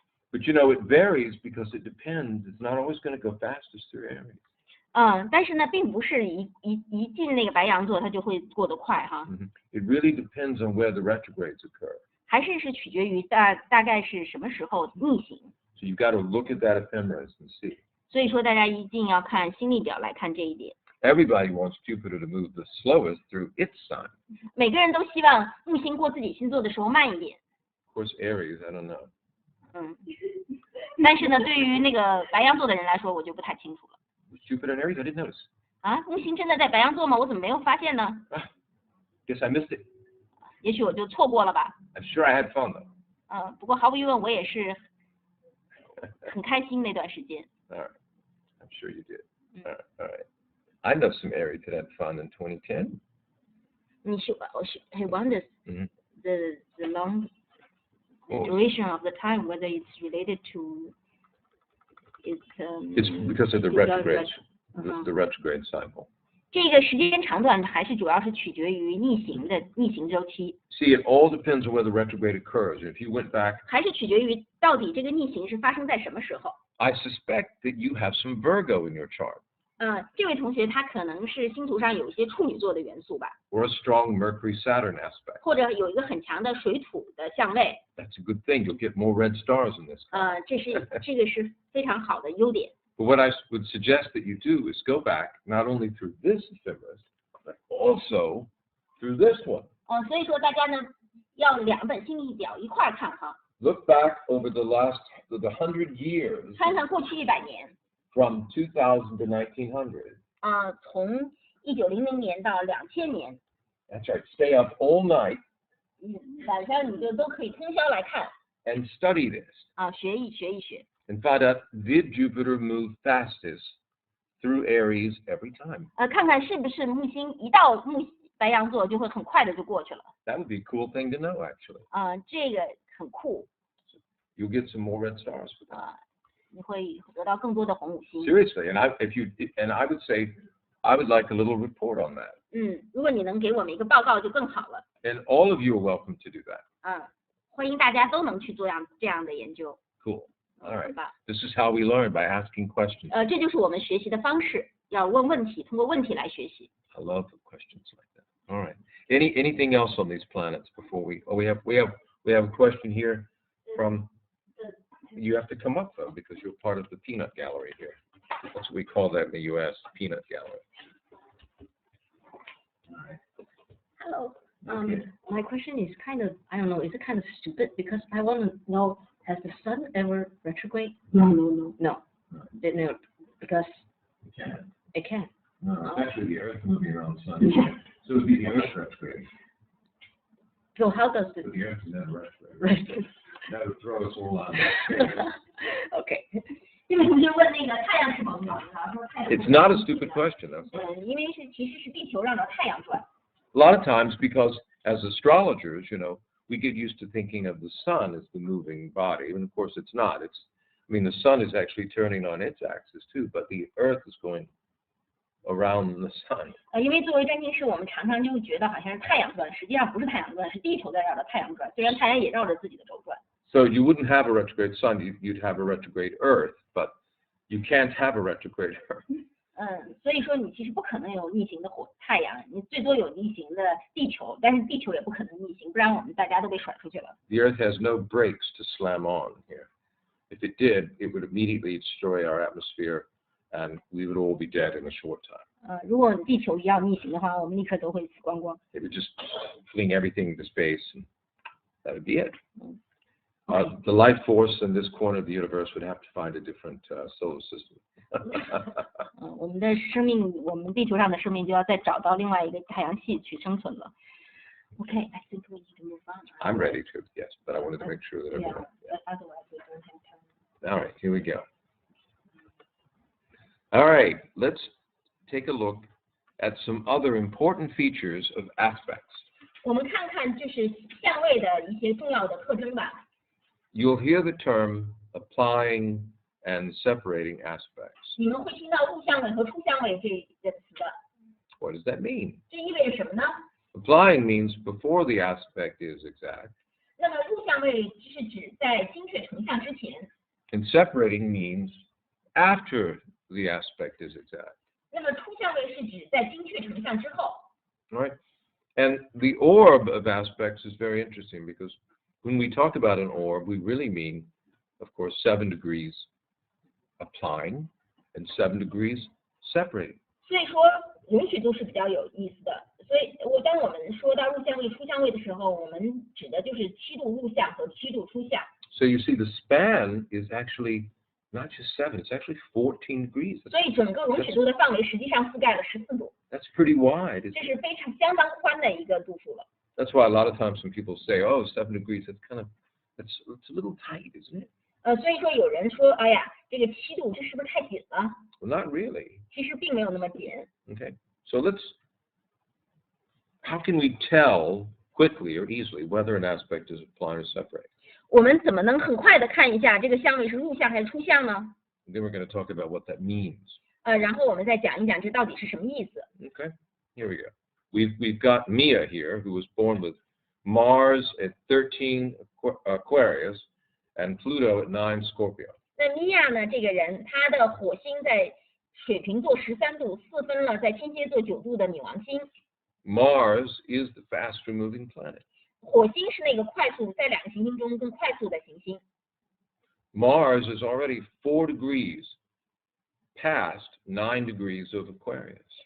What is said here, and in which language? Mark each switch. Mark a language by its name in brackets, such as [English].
[English] But you know, it varies because it depends. It's not always going to go fastest through Aries. [Chinese] 但是呢，并不是一进那个白羊座，它就会过得快哈。 [English] It really depends on where the retrogrades occur. [Chinese] 还是取决于大概是什么时候逆行。 [English] So you've got to look at that ephemeris and see. [Chinese] 所以说，大家一定要看星历表来看这一点。 [English] Everybody wants Jupiter to move the slowest through its sign. [Chinese] 每个人都希望木星过自己星座的时候慢一点。 [English] Of course, Aries, I don't know. [Chinese] 但是呢，对于那个白羊座的人来说，我就不太清楚了。 [English] Was Jupiter in Aries? I didn't notice. [Chinese] 木星真的在白羊座吗？我怎么没有发现呢？ [English] Guess I missed it. [Chinese] 也许我就错过了吧。 [English] I'm sure I had fun though. [Chinese] 不过毫无疑问，我也是很开心那段时间。 [English] All right. I'm sure you did. All right. I know some Aries that had fun in 2010. He wonders the long duration of the time, whether it's related to it's because of the retrograde, the retrograde cycle. [Chinese] 这个时间长短还是主要是取决于逆行周期。 [English] See, it all depends on where the retrograde occurs. If you went back, [Chinese] 还是取决于到底这个逆行是发生在什么时候。 [English] I suspect that you have some Virgo in your chart. [Chinese] 这位同学他可能是星图上有一些处女座的元素吧， [English] Or a strong Mercury-Saturn aspect. [Chinese] 或者有一个很强的水土的相位。 [English] That's a good thing. You'll get more red stars in this. [Chinese] 这个是非常好的优点。 [English] But what I would suggest that you do is go back not only through this ephemeris, but also through this one. [Chinese] 所以说大家呢要2本星历表一块看哈。 [English] Look back over the 100 years. [Chinese] 看看过去100年。 [English] From 2000 to 1900. [Chinese] 从1900年到2000年。 [English] That's right. Stay up all night. [Chinese] 晚上你就都可以通宵来看。 [English] And study this. [Chinese] 学一学。 [English] And find out, did Jupiter move fastest through Aries every time? [Chinese] 看看是不是木星一到白羊座就会很快的就过去了。 [English] That would be a cool thing to know, actually. [Chinese] 这个很酷。 [English] You'll get some more red stars with that. [Chinese] 你会得到更多的红五星。 [English] Seriously, and I would say, I would like a little report on that. [Chinese] 如果你能给我们一个报告就更好了。 [English] And all of you are welcome to do that. [Chinese] 欢迎大家都能去做这样的研究。 [English] Cool. All right. This is how we learn, by asking questions. [Chinese] 这就是我们学习的方式，要问问题，通过问题来学习。 [English] I love the questions like that. All right. Anything else on these planets before we? Oh, we have a question here from. You have to come up though because you're part of the peanut gallery here. That's what we call that in the U.S. Peanut gallery. Hello. My question is kind of, I don't know, is it kind of stupid because I want to know, has the sun ever retrograde? No. Because it can. No, it's actually the Earth moving around the sun. So it would be the Earth retrograde. So how does it? But the Earth is never retrograde. Right. That would throw us all out. Okay. [Chinese] 因为同学问那个太阳是否转了，说太阳。 [English] It's not a stupid question, though. [Chinese] 因为其实是地球绕着太阳转。 [English] A lot of times, because as astrologers, we get used to thinking of the sun as the moving body, and of course it's not. The sun is actually turning on its axis too, but the Earth is going around the sun. [Chinese] 因为作为占星师，我们常常就会觉得好像是太阳转，实际上不是太阳转，是地球在绕着太阳转。虽然太阳也绕着自己的轴转。 [English] So you wouldn't have a retrograde sun, you'd have a retrograde Earth, but you can't have a retrograde Earth. [Chinese] 所以说你其实不可能有逆行的太阳，你最多有逆行的地球，但是地球也不可能逆行，不然我们大家都被甩出去了。 [English] The Earth has no brakes to slam on here. If it did, it would immediately destroy our atmosphere, and we would all be dead in a short time. [Chinese] 如果地球要逆行的话，我们立刻都会死光光。 [English] It would just fling everything into space, and that would be it. The life force in this corner of the universe would have to find a different solar system. [Chinese] 我们的生命，我们地球上的生命就要再找到另外一个太阳系去生存了。 [English] Okay, I think we need to move on. I'm ready to, yes, but I wanted to make sure that everyone. Otherwise we don't have time. All right, here we go. All right, let's take a look at some other important features of aspects. [Chinese] 我们看看就是相位的一些重要的特征吧。 [English] You'll hear the term applying and separating aspects. [Chinese] 你们会听到入相位和出相位这个词的。 [English] What does that mean? [Chinese] 这意味着什么呢？ [English] Applying means before the aspect is exact. [Chinese] 那么入相位是指在精确成像之前。 [English] And separating means after the aspect is exact. [Chinese] 那么出相位是指在精确成像之后。 [English] Right? And the orb of aspects is very interesting because when we talk about an orb, we really mean, of course, 7 degrees applying and 7 degrees separating. [Chinese] 所以说允许度是比较有意思的。所以当我们说到入相位、出相位的时候，我们指的就是7度入相和7度出相。 [English] So you see, the span is actually not just 7; it's actually 14 degrees. [Chinese] 所以整个容许度的范围实际上覆盖了14度。 [English] That's pretty wide. [Chinese] 这是非常相当宽的一个度数了。 [English] That's why a lot of times when people say, "Oh, 7 degrees," it's a little tight, isn't it? [Chinese] 所以说有人说，哎呀，这个7度这是不是太紧了？ [English] Well, not really. [Chinese] 其实并没有那么紧。 [English] Okay. So how can we tell quickly or easily whether an aspect is applying or separating? [Chinese] 我们怎么能很快的看一下这个相位是入相还是出相呢？ [English] And then we're going to talk about what that means. [Chinese] 然后我们再讲一讲这到底是什么意思。 [English] Okay. Here we go. We've got Mia here, who was born with Mars at 13 Aquarius and Pluto at 9 Scorpio. [Chinese] 那米娅呢？这个人，她的火星在水瓶座13度，4分了在天蝎座9度的女王星。 [English] Mars is the faster moving planet. [Chinese] 火星是那个快速在2个行星中更快速的行星。 [English] Mars is already 4 degrees past 9 degrees of Aquarius.